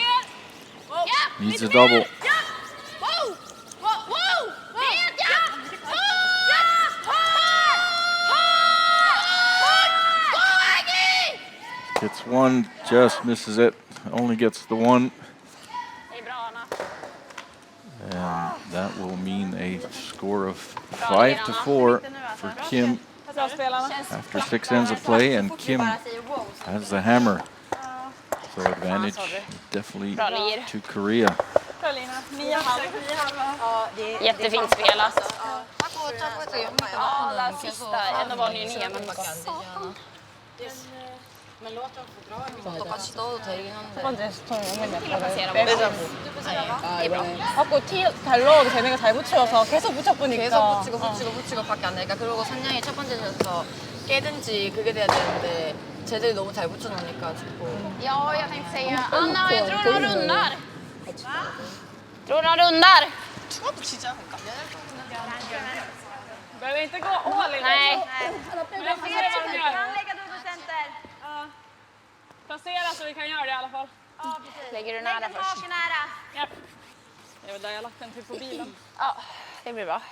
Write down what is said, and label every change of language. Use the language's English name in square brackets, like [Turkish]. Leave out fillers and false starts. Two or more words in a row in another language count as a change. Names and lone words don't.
[English] Needs a double. Gets one, just misses it. Only gets the one. [Swedish] Det är bra, Anna. [English] And that will mean a score of 5-4 for Kim after 6 ends of play, and Kim has the hammer. So advantage definitely to Korea. [Swedish] Jättefint spelat. Ja, den sista. Ändå var ni ju 9, men Men låt dem få dra en [Korean] 똑같이 떠도 되긴 한데. [Swedish] det är bra. [Korean] 하고 잘 넣어도 쟤네가 잘 붙여서 계속 붙여보니까. 계속 붙이고 밖에 안 되니까. 그리고 산양이 첫 번째 셔서 깨든지 그게 돼야 되는데 쟤들이 너무 잘 붙여놓으니까 자꾸. [Swedish] Ja, jag tänkte säga, Anna, jag tror de rundar. Tror de rundar? [Korean] 투어도 치자. 그러니까. [Swedish] Behöver inte gå all in. Nej. Placera så vi kan göra det i alla fall. Lägger du nära först? Ja. Det är väl där jag lagt den till på bilen. Ja, det blir bra.